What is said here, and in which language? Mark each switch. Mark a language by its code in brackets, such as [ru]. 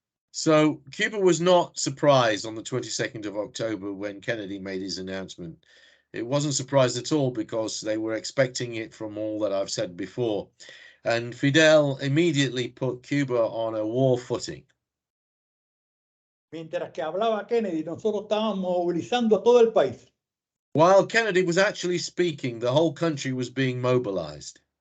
[en] So Cuba was not surprised on the 22nd of October when Kennedy made his announcement. It wasn't surprised at all because they were expecting it from all that I've said before. And Fidel immediately put Cuba on a war footing. [es] Mientras que hablaba Kennedy, nosotros estábamos movilizando a todo el país. [en] While Kennedy was actually speaking, the whole country was being mobilized.